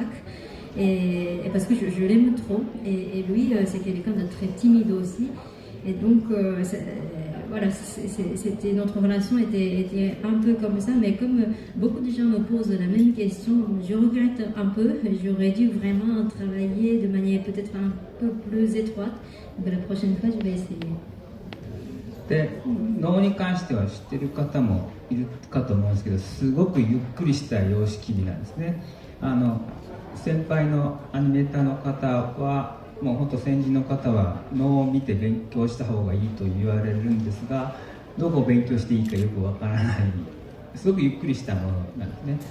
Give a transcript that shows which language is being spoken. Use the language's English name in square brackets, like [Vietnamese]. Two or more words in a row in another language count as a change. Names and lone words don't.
[French] Et parce que je l'aime trop, et lui c'est quelqu'un de très timide aussi, et donc voilà, notre relation était un peu comme ça, mais comme beaucoup de gens me posent la même question, je regrette un peu, j'aurais dû vraiment travailler de manière peut-être un peu plus étroite, donc la prochaine fois je vais essayer. [Japanese] で、能に関しては知ってる方もいるかと思うんですけど、すごくゆっくりした様式美なんですね。先輩のアニメーターの方はもう本当先人の方は能を見て勉強した方がいいと言われるんですが、どこを勉強していいかよくわからない、すごくゆっくりしたものなんですね。